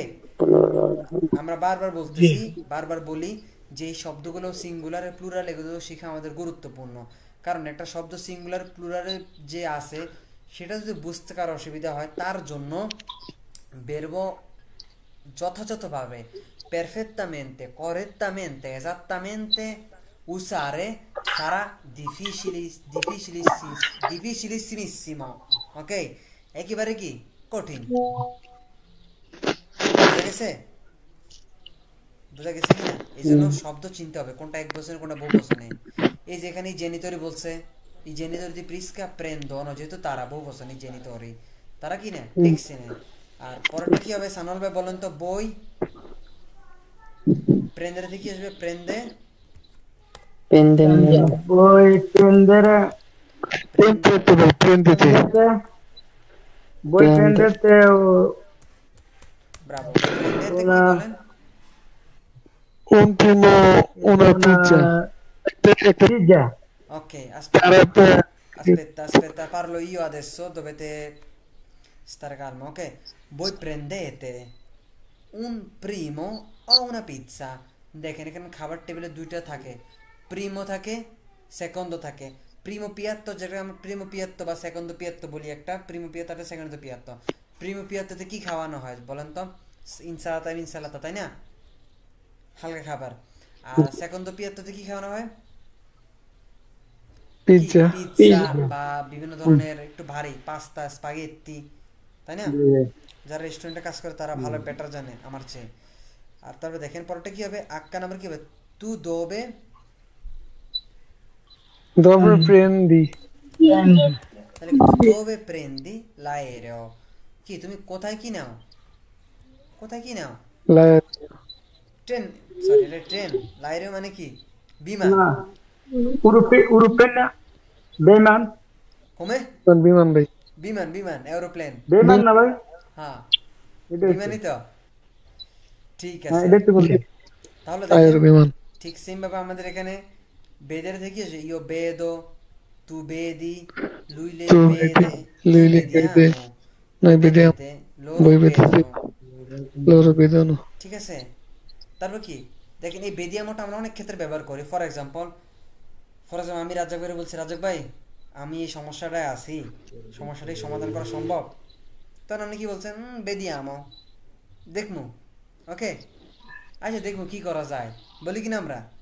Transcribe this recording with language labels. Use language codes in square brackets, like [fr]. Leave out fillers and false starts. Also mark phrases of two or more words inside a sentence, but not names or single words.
[bn] আমরা বারবার বলি যে এই শব্দগুলো সিঙ্গুলারে প্লুরাল এগুলো শেখা আমাদের গুরুত্বপূর্ণ, কারণ একটা শব্দ সিঙ্গুলার প্লুরালে যে আছে সেটা যদি বুঝতে কারো অসুবিধা হয়, তার জন্য verbo যথাযথভাবে [it] perfettamente, correttamente, esattamente usare sarà difficilissimissimo, [bn] ok? একেবারে কি কঠিন, বোঝা গেছে কিনা? এই জন্য শব্দ চিনতে হবে কোনটা এক বছরের কোনটা বহু বছর নেই, এই যে এখানে জেনিটরি বলছে, এই জেনিটরি [it] di Prisca prendono, [bn] যেহেতু তারা বহু বচন, এই জেনিটরি তারা কি নেয়, ট্যাক্সি নেয়। আর পরেরটা কি হবে সানুয়াল ভাই বলেন তো? বই প্রেন্দের থেকে কি আসবে? প্রেন্দে [it] Voi prendere, prendete ভাই, prendete voi prendete [bn] ব্রাভো। প্রেন্দেতে কি Una- বলেন? [it] un primo una pizza একটা pizza. Ok, aspetta, per- aspetta, parlo io adesso, dovete stare calmo, ok? Voi prendete un primo o una pizza? [bn] দেখেন এখানে খাবার টেবিলে দুইটা থাকে, প্রিমো থাকে, সেকন্ডো থাকে। প্রিমো পিয়াত্তো, যেটা আমরা প্রিমো পিয়াত্তো বা সেকন্ডো পিয়াত্তো বলি, একটা প্রিমো পিয়াত্তো একটা সেকন্ডো পিয়াত্তো। প্রিমো পিয়াত্তোতে কি খাওয়ানো হয় বলেন তো? ইনসালাতা, তাই না? হালকা খাবার। আর সেকন্ডো পিয়াত্তোতে কি খাওয়ানো হয়? pizza পিৎজা বা বিভিন্ন ধরনের একটু ভারী পাস্তা, স্পাগেত্তি, তাই না? যারা রেস্টুরেন্টে কাজ করে তারা ভালো বেটার জানে আমার চেয়ে। আর তারপরে দেখেন পরেরটা কি হবে, আক্কা নাম্বার কি হবে? [it] tu dove, dove prendi [bn] তাহলে [it] tu dove prendi l'aereo, [bn] কি তুমি কোথায় কি নাও? কোথায় কি নাও? la ট্রেন, সরি এটা ট্রেন। l'aereo মানে কি? বিমান। No. Urupena. Beman. কমে বিমান ভাই বিমান এরোপ্লেন। Beman না ভাই? হ্যাঁ এটা বিমানই তো, ঠিক হ্যাঁ, আছে। এটা তো বলছি। তাহলে আয়ের দেখেন বিমান ঠিক সেম ভাবে আমাদের এখানে বেদের থেকে এসে [it] io vedo, tu vedi, lui le Tu vede, vedi, lui le vede, noi vediamo, loro voi vedete, vedono। loro vedono [bn] ঠিক আছে, তারপর কি দেখেন এই বেদিয়ামোটা আমরা অনেক ক্ষেত্রে ব্যবহার করি। [en] for example [bn] আমি রাজাক ভাইরে বলছি, রাজাক ভাই আমি এই সমস্যাটায় আছি, সমস্যাটাই সমাধান করা সম্ভব? তখন আপনি কি বলছেন? বেদিয়ামো, দেখমু। ওকে, আচ্ছা দেখবো কি করা যায়, বলি কিনা আমরা?